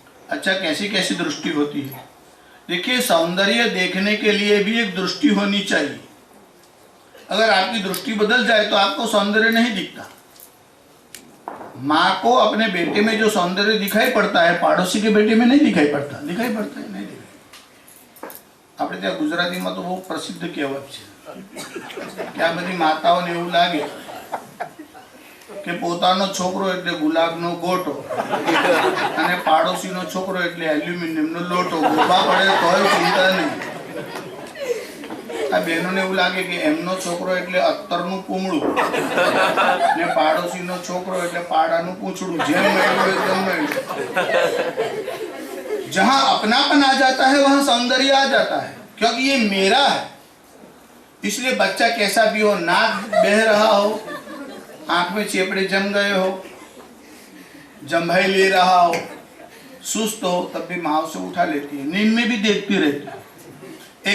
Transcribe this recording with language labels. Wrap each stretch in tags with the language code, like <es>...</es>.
<hi>अच्छा, कैसी कैसी दृष्टि होती है? देखिए, सौंदर्य देखने के लिए भी एक दृष्टि होनी चाहिए। अगर आपकी दृष्टि बदल जाए तो आपको सौंदर्य नहीं दिखता। माँ को अपने बेटे में जो सौंदर्य दिखाई पड़ता है, पाड़ोसी के बेटे में नहीं दिखाई पड़ता। दिखाई पड़ता है? नहीं दिखाई।</hi> <gu>આપણે ત્યાં ગુજરાતીમાં તો બહુ પ્રસિદ્ધ કહેવત છે કે આ બધી માતાઓને એવું લાગે કે પોતાનો છોકરો એટલે ગુલાબનો ગોટો અને પાડોશીનો છોકરો એટલે એલ્યુમિનિયમનો લોટો, ગોબા પડે તોય ચિંતા નહીં। આ બહેનોને એવું લાગે કે એમનો છોકરો એટલે અત્તરનું પૂમડું ને પાડોશીનો છોકરો એટલે પાડાનું પૂંછડું, જેમ મળ્યું હોય તેમ મળ્યું।</gu> <hi>जहां अपनापन आ जाता है वहां सौंदर्य आ जाता है, क्योंकि ये मेरा है। इसलिए बच्चा कैसा भी हो, नाक बह रहा हो, आंख में चेपड़े जम गए हो, जम्भाई ले रहा हो, सुस्त हो, तब भी माँ उसे उठा लेती है, नींद में भी देखती रहती है।</hi>